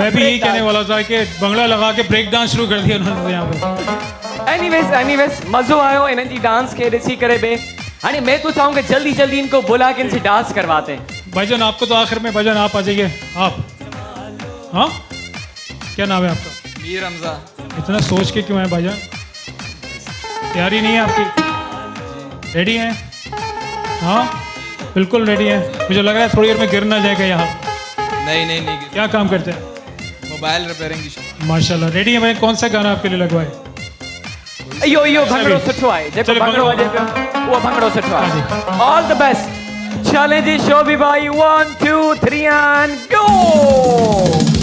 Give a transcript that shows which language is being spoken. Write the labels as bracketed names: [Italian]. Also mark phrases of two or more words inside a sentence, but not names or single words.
[Hindi] मैं भी यही कहने वाला था कि बंगला लगा के [English] break dance [Hindi] शुरू कर दिया उन्होंने यहाँ पे। [Sindhi] एनीवेज मज़ो आयो इन्हनि जी डांस के ॾिसी करे बे। [Hindi] हाणे मैं तो चाहूँगा जल्दी जल्दी इनको बुला के इनसे डांस करवाते हैं। भाईजान आपको तो आखिर में, भाईजान आप आ जाइए। आप हाँ, क्या नाम है आपका? मीर हमजा। इतना सोच के क्यों है भाईजान? तैयारी नहीं है आपकी? रेडी हैं? हाँ बिल्कुल रेडी है। मुझे लग रहा है थोड़ी देर में गिर ना जाएगा यहाँ। नहीं नहीं नहीं। क्या काम करते हैं? [English] mobile repairing [Hindi] की शॉप। माशाल्लाह। रेडी है भाई? कौन सा गाना आपके लिए लगवाए? [Sindhi] इहो भंगड़ो सुठो आहे, जेको भंगड़ो वॼे पियो उहो भंगड़ो सुठो आहे। [English] All the best. [Hindi] चलें जी शोभी भाई, 1 2 3 [English] and go.